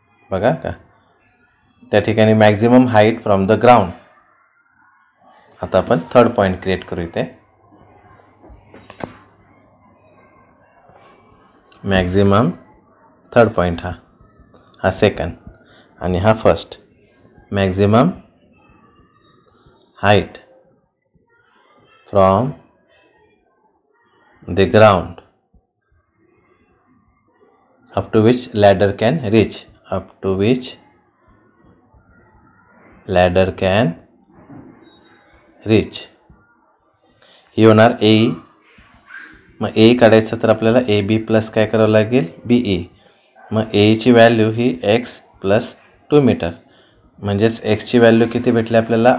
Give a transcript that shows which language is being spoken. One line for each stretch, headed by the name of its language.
Marathi: बघा का त्या ठिकाणी
English: Maximum height from the ground.
Marathi: आता आपण थर्ड पॉईंट क्रिएट करू. इथे मॅक्झिमम थर्ड पॉईंट हा सेकंड आणि हा first.
English: Maximum height from the ground up to which ladder can reach. Up to which ladder can reach.
Marathi: ही होणार A. मग A काढायचं तर आपल्याला AB प्लस काय करावं लागेल? BE. मग A ची व्हॅल्यू ही x प्लस 2 मीटर. म्हणजेच x ची व्हॅल्यू किती भेटली आपल्याला?